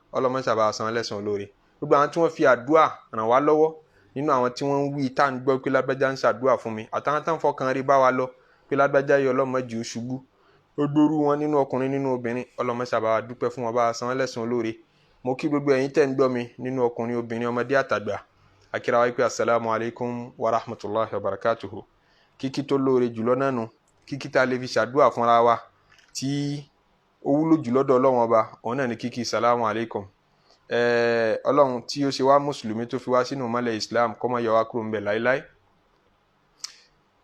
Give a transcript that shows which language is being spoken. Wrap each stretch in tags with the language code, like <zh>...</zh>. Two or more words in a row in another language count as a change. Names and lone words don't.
<yo>Ọlọ́run ṣá bá wa san lẹ́san olóore. Gbogbo àwọn tí wọ́n fi àdúà ràn wá lọ́wọ́, nínú àwọn tí wọ́n ń wí tá à ń gbọ́ pé lágbájá ń ṣàdúà fún mi, àtàwọn tán fọkàn rí bá wa lọ pé lágbájá yìí Ọlọ́run má jẹ́ ó ṣubú. Ó gbórú wọn nínú ọkùnrin nínú obìnrin. Ọlọ́run ṣá bá wa dúpẹ́ fún wọn, bá wa san lẹ́san olóore. Mo kí gbogbo ẹ̀yin tẹ́ ń gbọ́ mi nínú ọkùnrin, obìnrin, ọmọdé àtàgbà. Akíra wa pé</yo> <ar>السلام عليكم ورحمة الله وبركاته.</ar> <yo>Kíkí tó lóore jùlọ náà nù, kíkí tá lè fi ṣàdúà fúnra wa, tí ó wúlò jùlọ dọ̀ Ọlọ́run ọba, òun náà ni kíkí</yo> <ar>سلام عليكم.</ar> <yo>Ọlọ́run tí ó ṣe wá mùsùlùmí tó fi wá sínú mọ́lẹ̀ Islam, kó má yọ wá kúrò ńbẹ̀ láíláí.</yo>